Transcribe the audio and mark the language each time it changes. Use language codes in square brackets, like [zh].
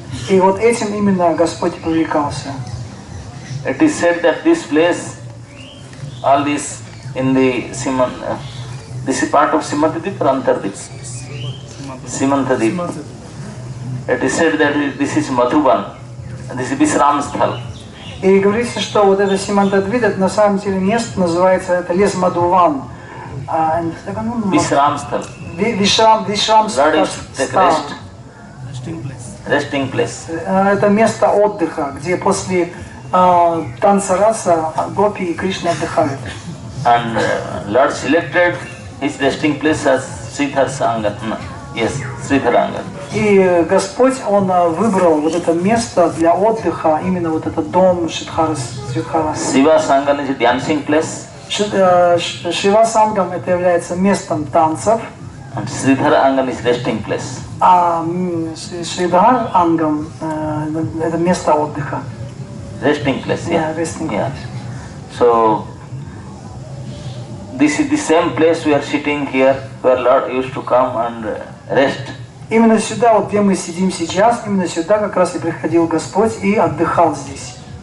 [ru] И вот этим именно Господь привлекался. [en] It is said that this place, all this in the this is part of Simantadip or Antardip? Simantadip. It is said that this is Madhuban, and this is Visram Sthal. [ru] И говорится, что вот это Симантадвид, это на самом деле место называется, это лес Мадхуван. [en] Visram Sthal. [ru] Вишрам [en] Lord is take rest. Resting place. [ru] Это место отдыха, где после танца раса гопи и Кришна отдыхают. [en] And Lord selected his resting place as Sridhar Sangat. Yes, Sridharanga. [ru] И Господь, Он выбрал вот это место для отдыха, именно вот этот дом Шридхара. [en] Shiva Sangam is a dancing place. [ru] Шива Сангам это является местом танцев. [en] And Sridhar Angam is resting place. [ru] А Шридхар Ангам это место отдыха. [en] Resting place, yeah. Resting place. Yeah. So this is the same place we are sitting here, where Lord used to come and rest. [ru] Именно сюда, вот где мы сидим сейчас, именно сюда как раз и приходил Господь и отдыхал здесь.